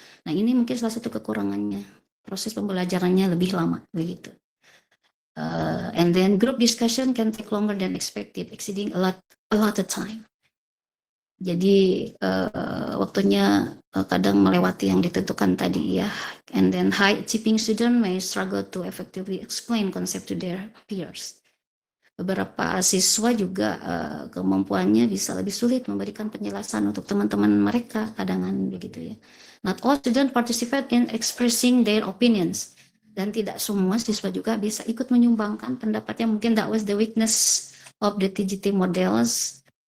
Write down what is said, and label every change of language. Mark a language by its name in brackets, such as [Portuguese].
[Indonesian] Nah ini mungkin salah satu kekurangannya, proses pembelajarannya lebih lama begitu. [English] And then group discussion can take longer than expected, exceeding a lot of time. [Indonesian] Jadi waktunya kadang melewati yang ditentukan tadi ya. [English] And then high achieving student may struggle to effectively explain concept to their peers. [Indonesian] Beberapa siswa juga kemampuannya bisa lebih sulit memberikan penjelasan untuk teman-teman mereka kadangan begitu ya. [English] Not all students participate in expressing their opinions, [Indonesian] dan tidak semua siswa juga bisa ikut menyumbangkan pendapatnya. [English] Mungkin that was the weakness of the TGT models.